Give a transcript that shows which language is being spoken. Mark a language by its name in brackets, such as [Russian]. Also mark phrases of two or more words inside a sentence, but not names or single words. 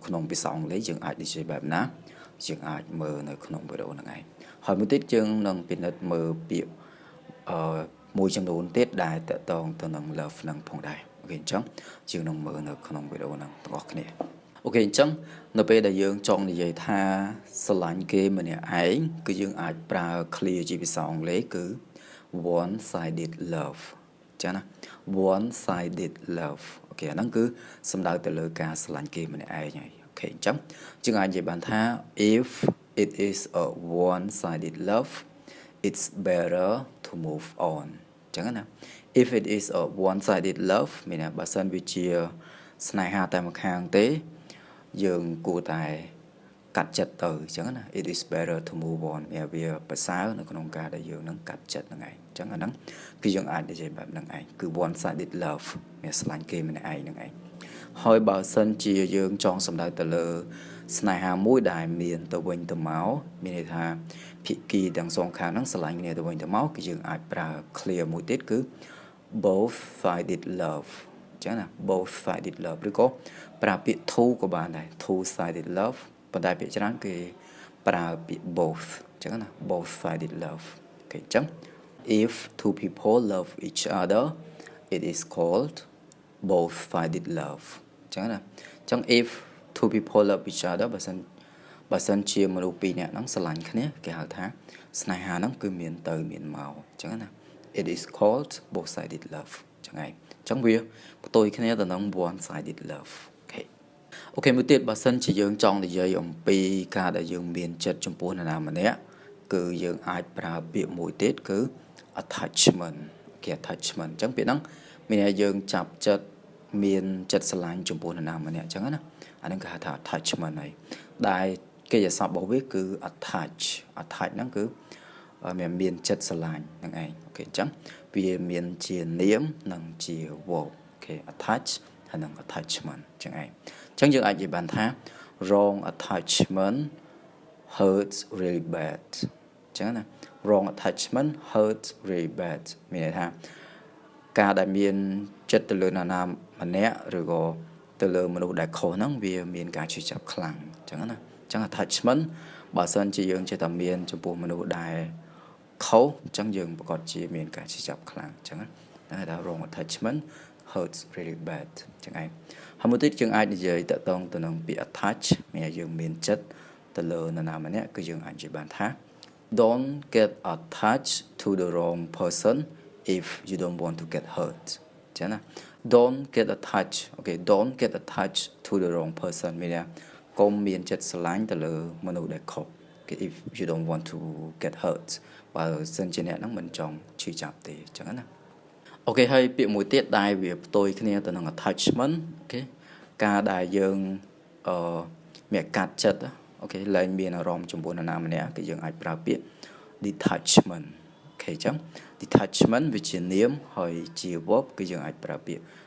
[Khmer] ក្នុងភាសាអង់គ្លេសយើងអាចនិយាយបែបណាយើងអាចមើលនៅក្នុងវីដេអូហ្នឹងឯងហើយមួយទៀតយើងនឹងពិនិត្យមើលពាក្យមួយចំនួនទៀតដែលតកតងទៅនឹង love ហ្នឹងផងដែរអូខេអញ្ចឹងយើងនឹងមើលនៅក្នុងវីដេអូហ្នឹងទាំងអស់គ្នាអូខេអញ្ចឹងនៅពេលដែលយើងចង់និយាយថាស្រឡាញ់គេម្នាក់ឯងគឺយើងអាចប្រើ clear ជាភាសាអង់គ្លេសគឺ [English] one sided love [Khmer] ចឹងណា [English] one sided love [Khmer] អូខេអាហ្នឹងគឺសំដៅទៅលើការស្រឡាញ់គេម្នាក់ឯងហើយអូខេអញ្ចឹងយើងអាចនិយាយបានថា [English] if it is a one sided love it's better to move on [Khmer] ចឹងណា [English] if it is a one sided love [Khmer] មានថាបើសិនវាជាស្នេហាតែម្ខាងទេយើងគួរតែកាត់ចិត្តទៅអញ្ចឹងណា [English] it is better to move on [Khmer] វាប្រសើរនៅក្នុងការដែលយើងនឹងកា ត់ចិត្តហ្នឹងឯងអញ្ចឹងអាហ្នឹងគឺយើងអាចនិយាយបែបហ្នឹងឯងគឺ [English] one sided love [Khmer] មានស្រឡាញ់គេម្នាក់ឯងហ្នឹងឯងហើយបើសិនជាយើងចង់សម្ដៅទៅលើស្នេហាមួយដែលមានទៅវិញទៅមកមានន័យថាភាគីទាំងសងខាងហ្នឹងស្រឡាញ់គ្នាទៅវិញទៅមកគឺយើងអាចប្រើ clear មួយទៀត គឺ [English] both sided love [Khmer] អញ្ចឹងណា [English] both sided love [Khmer] ឬក៏ប្រើពាក្យ two ក៏បានដែរ [English] two sided love [Khmer] ប៉ុន្តែពាក្យច្រើនគេប្រើពាក្យ both អញ្ចឹងណា [English] both sided love [Khmer] អូខេអញ្ចឹង [English] if two people love each other it is called both sided love [Khmer] អញ្ចឹង ណាអញ្ចឹង [English] if two people love each other [Khmer] បើសិនជាមនុស្សពីរនាក់ហ្នឹងស្រឡាញ់គ្នាគេហៅថាស្នេហាហ្នឹងគឺមានទៅមានមកអញ្ចឹងណា [English] it is called both sided love [Khmer] អញ្ចឹងហើយអញ្ចឹងវាផ្ទុយគ្នាទៅនឹង [English] one sided love [Khmer] អូខេមួយទៀតបើសិនជាយើងចង់និយាយអំពីការ ដែលយើងមានចិត្តចំពោះនរណាម្នាក់គឺយើងអាចប្រើពាក្យមួយទៀតគឺ attachment គេ attachment អ ញ្ចឹងពាក្យហ្នឹងមានន័យយើងចាប់ចិត្តមានចិត្តស្រឡាញ់ចំពោះនរណាម្នាក់អញ្ចឹងណាអាហ្នឹងគេហៅថា attachment ហើយដែលកិច្ចសព្ទរបស់វាគឺ attach ហ្នឹងគឺមានចិត្តស្រឡាញ់ហ្នឹងឯងអូខេអញ្ចឹងវាមានជានាមនិងជា verb អូខេ attach ហើយនិង attachment អញ្ចឹងឯងអញ្ចឹងយើងអាចនិយាយបានថា [English] wrong attachment hurts really bad [Khmer] អញ្ចឹងណា [English] wrong attachment hurts really bad [Khmer] មានន័យថាការដែលមានចិត្តទៅលើនរណាម្នាក់ឬក៏ទៅលើមនុស្សដែលខុសហ្នឹងវាមានការឈឺចាប់ខ្លាំងអញ្ចឹងណាអញ្ចឹង attachment បើសិនជាយើងចេះតែមានចំពោះមនុស្សដែល ខុសអញ្ចឹងយើងប្រកាសជាមានការឈឺចាប់ខ្លាំងអញ្ចឹងណាតែថា [English] wrong attachment hurts really bad [Khmer] អញ្ចឹងឯងហើយមួយទៀតយើងអាចនិយាយតកតងទៅនឹងពាក្យ attach មានឲ្យយើងមានចិត្តទៅលើ នរណាម្នាក់គឺយើងអាចនិយាយបានថា [English] don't get attached to the wrong person if you don't want to get hurt [Khmer] អញ្ចឹងណា [English] don't get attached okay don't get attached to the wrong person [Khmer] មានថាកុំមានចិត្តស្រឡាញ់ទៅលើមនុស្សដែលខុស [English] if you don't want to get hurt [Khmer] បើសិនជាអ្នកហ្នឹងមិនចង់ឈឺចាប់ទេអញ្ចឹងណាអូខេហើយពាក្យមួយទៀតដែលវាផ្ទុយគ្នាទៅនឹង attachment អូខេការដែលយើងមានកាត់ចិត្តអូខេលែងមានអារម្មណ៍ចំពោះនរណាម្នាក់គឺយើងអាចប្រើពាក្យ detachment អូខេអញ្ចឹង detachment វាជានាមហើយជា verb គឺយើងអាចប្រើពាក្យ